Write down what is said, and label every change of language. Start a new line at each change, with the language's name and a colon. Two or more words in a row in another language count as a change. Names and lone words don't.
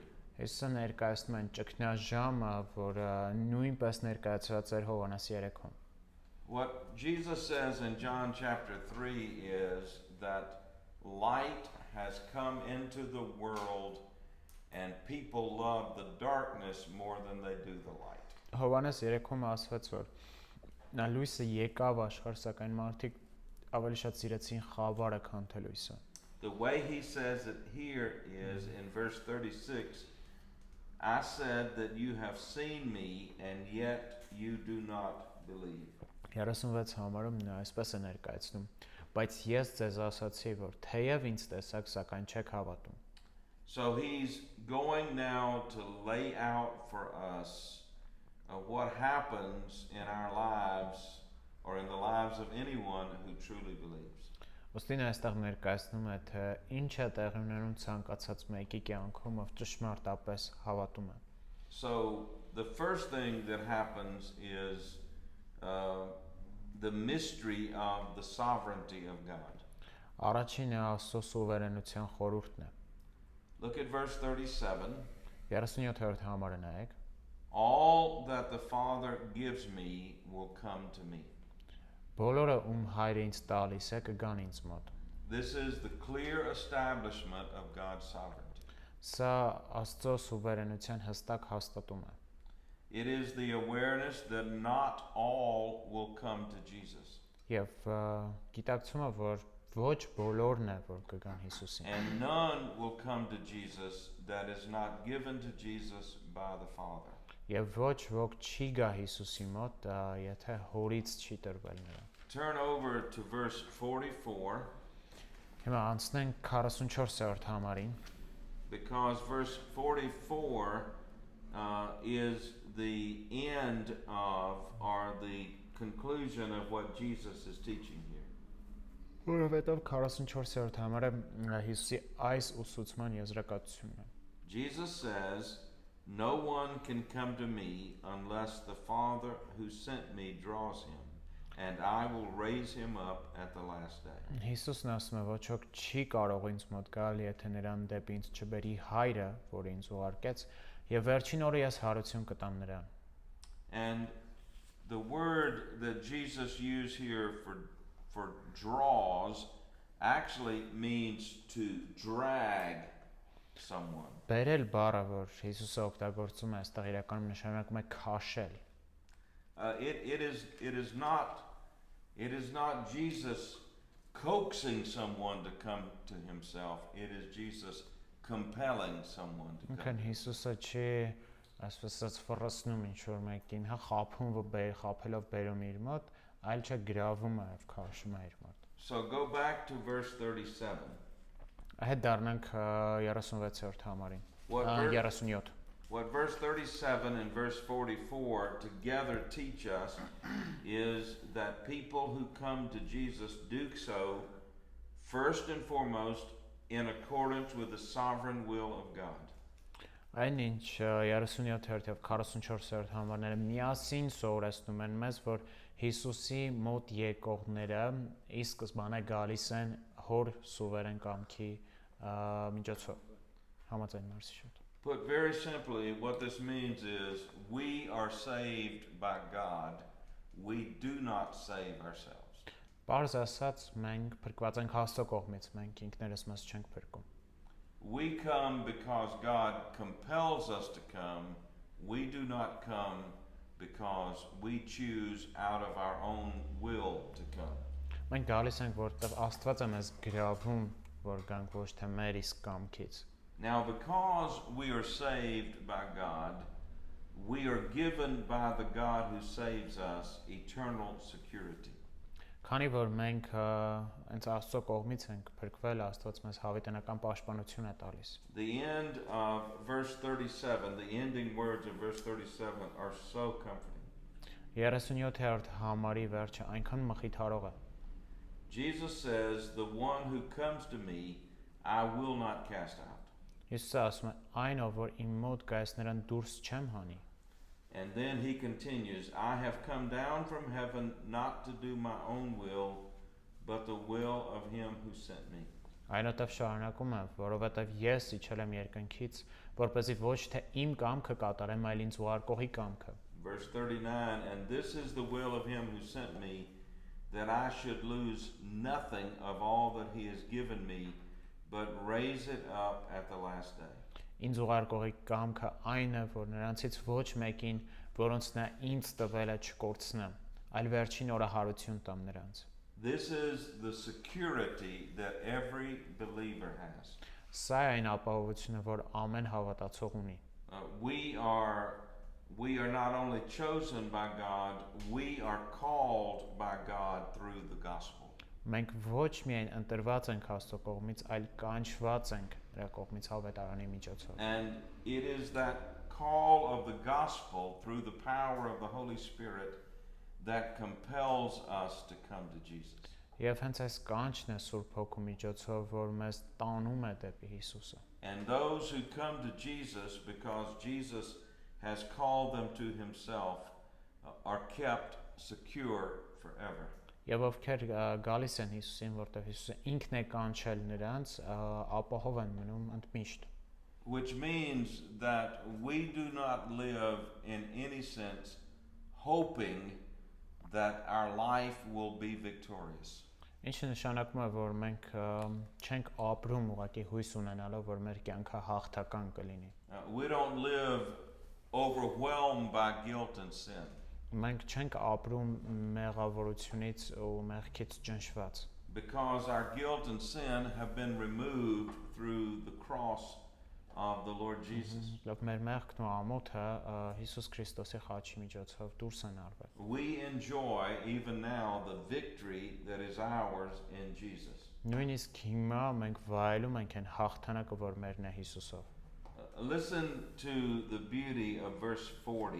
Armenian: Հիսուսը ներկայացնում են ճգնաժամը, որը նույնպես ներկայացված էր Հովհաննես 3-ում։
English: What Jesus says in John chapter 3 is that light has come into the world and people love the darkness more than they do the light.
Armenian: Հովհաննես 3-ում ասված որ նա լույսը եկավ աշխարհ, սակայն մարդիկ ավելի շատ սիրեցին խավարը, քան թե լույսը։
English: The way he says it here is in verse 36, I said that you have seen me and yet you do not believe.
Armenian: 36 համարում նա այսպես է ներկայացնում. Բայց ես ձեզ ասացի, որ թեև ինձ տեսաք, սակայն չեք հավատում։
English: So he's going now to lay out for us what happens in our lives or in the lives of anyone who truly believes.
Armenian: Ոստին այստեղ ներկայացնում է, թե ինչ է տեղի ունենում ցանկացած մեկի կյանքում, ով ճշմարտապես հավատում է։
English: So the first thing that happens is the mystery of the sovereignty of God.
Armenian: Առաջինը Աստծո սուվերենության խորհուրդն է։
English: Look at verse 37.
Armenian: 37-րդ համարը նայեք։
English: All that the Father gives me will come to me.
Armenian: Բոլորը ում հայրը ինձ տալիս է կգան ինձ մոտ։
English: This is the clear establishment of God's sovereignty.
Armenian: Սա Աստծո սուվերենության հստակ հաստատում է։
English: It is the awareness that not all will come to Jesus.
Armenian: Եվ գիտակցումը, որ ոչ բոլորն է, որ կգան Հիսուսին։
English: And none will come to Jesus that is not given to Jesus by the Father.
Armenian: Եվ ոչ ոք չի գա Հիսուսի մոտ, եթե հորից չի տրվել նրան։
English: Turn over to verse 44.
Armenian: Հիմա անցնենք 44-րդ համարին։
English: because verse 44 is the end of or the conclusion of what Jesus is teaching here.
Armenian: Որովհետև 44-րդ համարը Հիսուսի այս ուսուցման եզրակացությունն է։
English: Jesus says, "No one can come to me unless the Father who sent me draws him, and I will raise him up at the last day."
Armenian: Հիսուսն ասում է, ոչ ոք չի կարող ինձ մոտ գալ, եթե նրան դեպի ինձ չբերի Հայրը, որ ինձ ուղարկեց, եւ վերջին օրը ես հարություն կտամ նրան։
English: And the word that Jesus used here for draws actually means to drag someone.
Armenian: Բերել բառը, որ Հիսուսը օգտագործում է, այստեղ իրականում նշանակում է քաշել։
English: It is not Jesus coaxing someone to come to himself. It is Jesus compelling someone to come.
Armenian: Ինքն Հիսուսը չի ասես ֆռսնում ինչ որ մեկին, հա խափում խափելով բերում իր մոտ, այլ չէ գրավում է եւ քաշում է իր մոտ։
English: So go back to verse 37.
Armenian: Այդ դառնանք 36-րդ համարին։
English: What verse, 37։ what verse 37 and verse 44 together teach us is that people who come to Jesus do so first and foremost in accordance with the sovereign will of God.
Armenian: Այն ինչ 37-րդ եւ 44-րդ համարները միասին սովորեցնում են մեզ, որ Հիսուսի մոտ եկողները ի սկզբանե գալիս են հոր սուվերեն կամքի միջոցով։ Համաձայն մարսի շուտ։
English: Put very simply, what this means is we are saved by God. We do not save ourselves.
Armenian: Պարզ ասած, մենք փրկված ենք Աստծո կողմից, մենք ինքներս մեզ չենք փրկում։
English: We come because God compels us to come. We do not come because we choose out of our own will to come.
Armenian: Մենք գալիս ենք, որտեղ Աստված է մեզ գրավում, որ գանք ոչ թե մեր իսկ կամքից։
English: Now, because we are saved by God, we are given by the God who saves us eternal security.
Armenian: Քանի որ մենք հենց Աստծո կողմից ենք փրկվել, Աստված մեզ հավիտենական պաշտպանություն է տալիս։
English: The end of verse 37, the ending words of verse 37 are so comforting.
Armenian: 37-րդ համարի վերջը այնքան մխիթարող է։
English: Jesus says, "The one who comes to me, I will not cast out."
Armenian: Հիսուսը ասում է, այն ով որ իմ մոտ գա, ես նրան դուրս չեմ հանի։
English: And then he continues, "I have come down from heaven not to do my own will, but the will of him who sent me."
Armenian: Այնուհետև շարունակում է, որովհետև ես իջել եմ երկնքից, որպեսզի ոչ թե իմ կամքը կատարեմ, այլ ինձ ուղարկողի կամքը։
English: Verse 39, "And this is the will of him who sent me, that I should lose nothing of all that he has given me, but raise it up at the last day."
Armenian: Ինձ ուղարկողի կամքը այն է, որ նրանցից ոչ մեկին, որոնց նա ինձ տվել է, չկորցնեմ, այլ վերջին օրը հարություն տամ նրանց։
English: This is the security that every believer has.
Armenian: Սա է այն ապահովությունը, որ ամեն հավատացող ունի։
English: We are not only chosen by God, we are called by God through the gospel.
Armenian: Մենք ոչ միայն ընտրված ենք Աստծո կողմից, այլ կանչված ենք Նրա կողմից հավատարանի միջոցով։
English: And it is that call of the gospel through the power of the Holy Spirit that compels us to come to Jesus.
Armenian: Եվ հենց այս կանչն է Սուրբ Հոգու միջոցով, որ մեզ տանում է դեպի Հիսուսը։
English: And those who come to Jesus because Jesus has called them to himself are kept secure forever.
Armenian: Եվ ովքեր գալիս են Հիսուսին, որտեղ Հիսուսը ինքն է կանչել նրանց, ապահով են մնում ընդմիշտ։
English: Which means that we do not live in any sense hoping that our life will be victorious.
Armenian: Ինչը նշանակում է, որ մենք չենք ապրում ուղղակի հույս ունենալով, որ մեր կյանքը հաղթական կլինի։
English: We don't live overwhelmed by guilt and sin.
Armenian: Մենք չենք ապրում մեղավորությունից ու մեղքից ճնշված։
English: Because our guilt and sin have been removed through the cross of the Lord Jesus.
Armenian: Լավ մեր մեղքն ու ամոթը Հիսուս Քրիստոսի խաչի միջոցով դուրս են արվել։
English: We enjoy even now the victory that is ours in Jesus.
Armenian: Նույնիսկ հիմա մենք վայելում ենք այն հաղթանակը, որ մերն է Հիսուսով։
English: Listen to the beauty of verse 40.